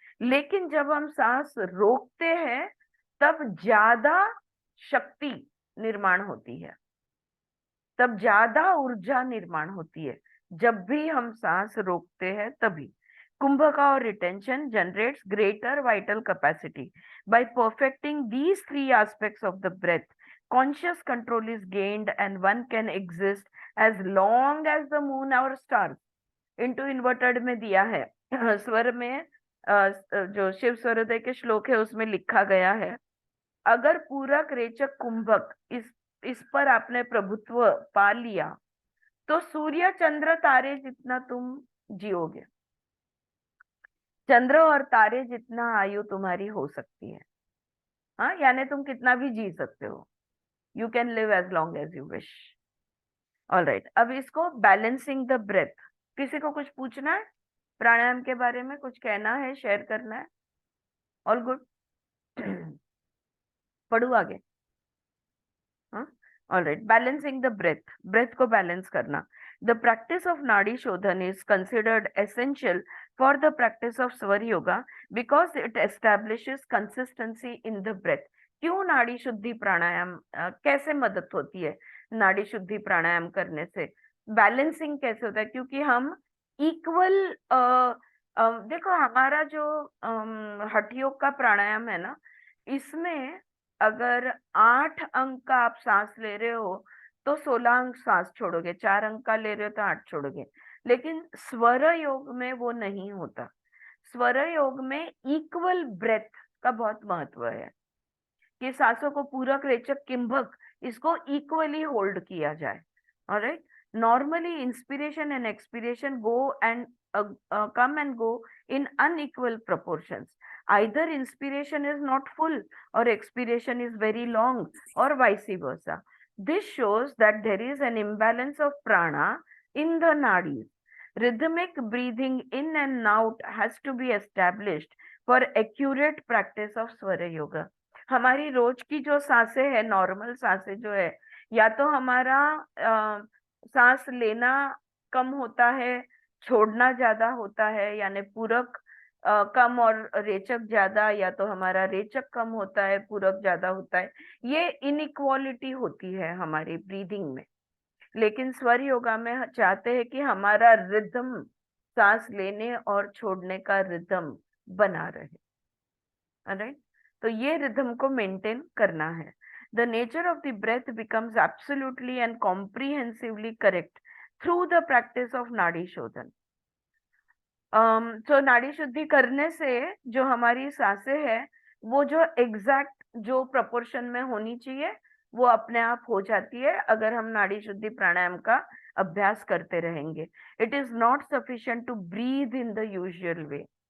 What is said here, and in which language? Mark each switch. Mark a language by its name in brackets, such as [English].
[Hindi] लेकिन जब हम सांस रोकते हैं तब ज्यादा शक्ति निर्माण होती है, तब ज्यादा ऊर्जा निर्माण होती है. जब भी हम सांस रोकते हैं तभी. कुंभका और [English] Retention generates greater vital capacity. By perfecting these three aspects of the breath, conscious control is gained and one can exist as long as the moon or stars. into inverted [Hindi] में दिया है. स्वर में जो शिव स्वरोदय के श्लोक है उसमें लिखा गया है, अगर पूरक रेचक कुंभक इस पर आपने प्रभुत्व पा लिया तो सूर्य चंद्र तारे जितना तुम जियोगे. चंद्र और तारे जितना आयु तुम्हारी हो सकती है. हाँ, यानी तुम कितना भी जी सकते हो. [English] You can live as long as you wish. Alright. [Hindi] अब इसको [English] Balancing the breath. [Hindi] किसी को कुछ पूछना है प्राणायाम के बारे में, कुछ कहना है, शेयर करना है? [English] All good. [Hindi] पढ़ू आगे. हाँ, alright. [English] balancing the breath, [Hindi] breath को बैलेंस करना. [English] The practice of Nadi Shodhan is considered essential for the practice of Swar Yoga because it establishes consistency in the breath. [Hindi] क्यों नाड़ी शुद्धि प्राणायाम कैसे मदद होती है नाड़ी शुद्धि प्राणायाम करने से? बैलेंसिंग कैसे होता है? क्योंकि हम इक्वल देखो हमारा जो हठ योग का प्राणायाम है ना, इसमें अगर 8 अंक का आप सांस ले रहे हो तो 16 अंक सांस छोड़ोगे, 4 अंक का ले रहे हो तो 8 छोड़ोगे। लेकिन स्वर योग में वो नहीं होता। स्वर योग में इक्वल ब्रेथ का बहुत महत्व है कि सांसों को पूरक, रेचक, किंभक इसको इक्वली होल्ड किया जाए। [English] Alright, normally inspiration and expiration go and come and go in unequal proportions. Either inspiration is not full or expiration is very long, or vice versa. This shows that there is an imbalance of prana in the nadis. Rhythmic breathing in and out has to be established for accurate practice of swara yoga. [Hindi] हमारी रोज की जो सांसें है, normal सांसें जो है, या तो हमारा सांस लेना कम होता है, छोड़ना ज्यादा होता है, यानी पूरक कम और रेचक ज्यादा, या तो हमारा रेचक कम होता है, पूरक ज्यादा होता है। ये इनइक्वालिटी होती है हमारी ब्रीदिंग में। लेकिन स्वर योगा में चाहते हैं कि हमारा रिदम, सांस लेने और छोड़ने का रिदम बना रहे। ऑलराइट, तो ये रिदम को मेंटेन करना है। [English] The nature of the breath becomes absolutely and comprehensively correct through the practice of nadi shodhan. [Hindi] तो नाड़ी शुद्धि करने से जो हमारी सांसें है, वो जो एग्जैक्ट जो प्रोपोर्शन में होनी चाहिए वो अपने आप हो जाती है अगर हम नाड़ी शुद्धि प्राणायाम का अभ्यास करते रहेंगे। [English] It is not sufficient to breathe in the usual way.